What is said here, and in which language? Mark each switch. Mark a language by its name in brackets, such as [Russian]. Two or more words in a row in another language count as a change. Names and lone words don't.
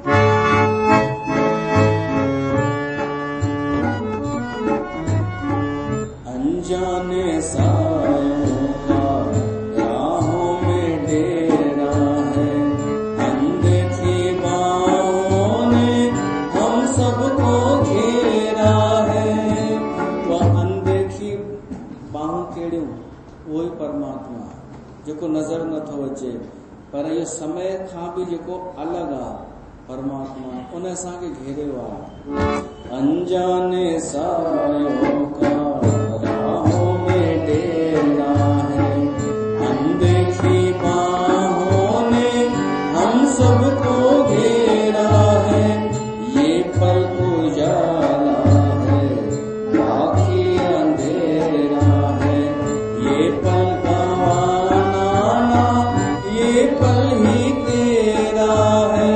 [Hindi] अनजाने सायों का राहों में डेरा है, अनदेखी बाहों ने हम सबको घेरा है। [Sindhi] तो अनदेखी बाहूं कहिड़ियूं, उहो ई परमात्मा जेको नज़र नथो अचे, पर इहो समय खां बि जेको अलॻि आहे परमात्मा, उन असांखे घेरियो आहे। [Hindi] अनजाने सायों का राहों में डेरा है, अनदेखी बाहों ने हम सबको घेरा है। ये पल उजाला है बाकी अंधेरा है, ये पल गंवाना ना, ये पल ही तेरा है।